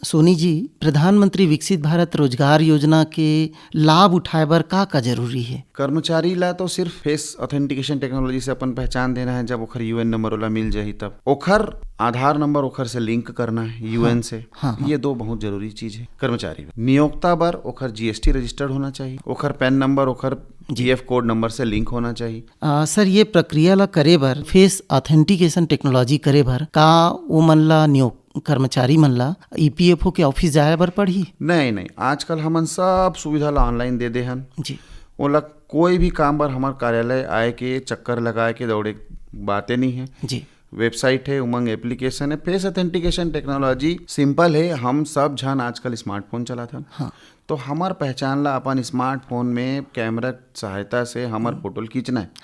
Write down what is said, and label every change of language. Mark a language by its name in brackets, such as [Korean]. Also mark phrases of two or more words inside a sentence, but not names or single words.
[Chhattisgarhi] सोनी जी प्रधानमंत्री विकसित भारत रोजगार योजना के लाभ उठाए बर का जरूरी है? कर्मचारी ला तो सिर्फ [English] face authentication technology [Chhattisgarhi] से अपन पहचान देना है। जब ओखर [English] UN number [Chhattisgarhi] ओला मिल जाही तब ओखर आधार नंबर ओखर से लिंक करना है UN से। ये 2 बहुत जरूरी चीज है कर्मचारी बर। नियोक्ता बर ओखर [English] GST registered [Chhattisgarhi] होना चाहिए। ओखर [English] PAN number [Chhattisgarhi] ओखर [English] GF code number [Chhattisgarhi] से लिंक होना चाहिए। सर ये प्रक्रिया ला करे बर [English] face authentication technology [Chhattisgarhi] करे बर का वो मन ला कर्मचारी मन ला EPFO के ऑफिस जाए बर पड़ही? नहीं आजकल हमन सब सुविधा ला ऑनलाइन दे दे हन। जी ओला कोई भी काम बर हमार कार्यालय आए के चक्कर लगाए के दौड़े बातें नहीं है। जी वेबसाइट है, उमंग एप्लीकेशन है, [English] face authentication technology simple [Chhattisgarhi] है। हम सब जन आजकल स्मार्टफोन चलाथन हाँ तो हमार पहचान ला अपन स्मार्टफोन में कैमरा सहायता से हमार फोटो खींचना है